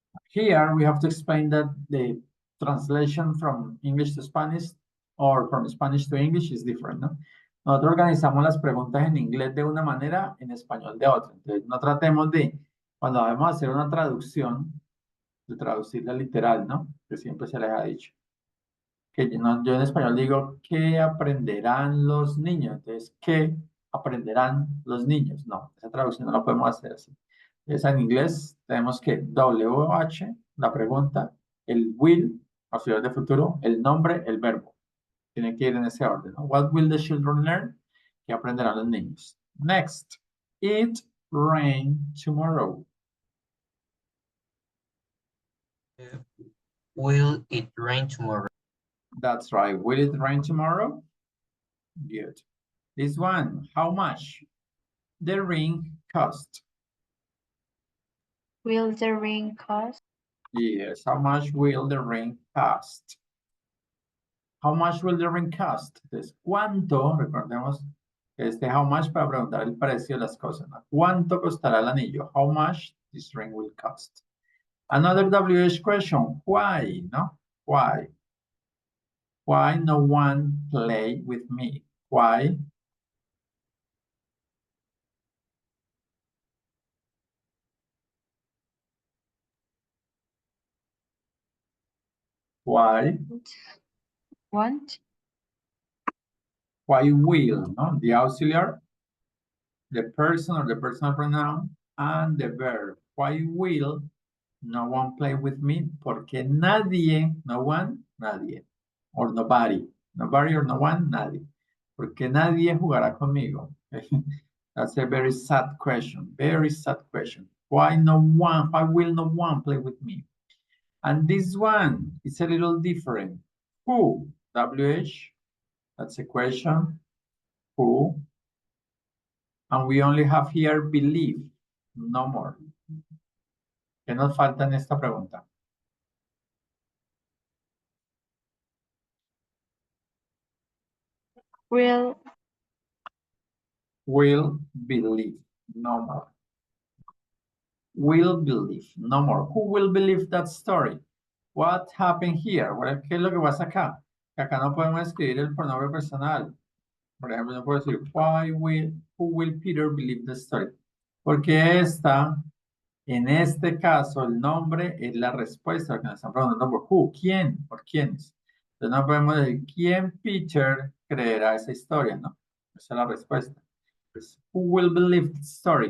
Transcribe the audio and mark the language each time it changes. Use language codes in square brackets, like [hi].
[en] Here we have to explain that the translation from English to Spanish or from Spanish to English is different, ¿no? [es] Nosotros organizamos las preguntas en inglés de una manera, en español de otra. Entonces, no tratemos de, cuando vamos a hacer una traducción, de traducirla literal, ¿no? Que siempre se les ha dicho. Que yo en español digo, ¿qué aprenderán los niños? Entonces, ¿qué aprenderán los niños? No, esa traducción no la podemos hacer así. Entonces, en inglés tenemos que WH, la pregunta, el will, auxiliar de futuro, el nombre, el verbo. Tiene que ir en ese orden, ¿no? [en] What will the children learn? [es] ¿Qué aprenderán los niños? [en] Next, it rain tomorrow. Will it rain tomorrow? That's right. Will it rain tomorrow? Good. This one, how much? The ring cost. Will the ring cost? Yes, how much will the ring cost? How much will the ring cost? [es] Entonces, ¿cuánto? Recordemos [en] how much [es] para preguntar el precio de las cosas, ¿no? ¿Cuánto costará el anillo? [en] How much this ring will cost? Another WH question, why, no? Why? Why no one play with me? Why? Why? Want? Why will, no? The auxiliary, the person or the personal pronoun, and the verb. Why will no one play with me? [es] Porque nadie, [en] no one, [es] nadie. [en] Or nobody. Nobody or no one, nadie. [es] Porque nadie jugará conmigo. [en] That's a very sad question. Very sad question. Why no one? Why will no one play with me? And this one is a little different. Who? WH. That's a question. Who? And we only have here believe. No more. [es] ¿Qué nos falta en esta pregunta? [en] Will believe. No more. Will believe. No more. Who will believe that story? What happened here? [es] Bueno, ¿qué es lo que pasa acá? Que acá no podemos escribir el pronombre personal. Por ejemplo, no puedo decir, [en] who will Peter believe the story? [es] Porque en este caso, el nombre es la respuesta que nos están preguntando por who, quién, por quiénes. Entonces no podemos decir, ¿quién Peter creerá esa historia? No, esa es la respuesta. [en] Pues, who will believe the story?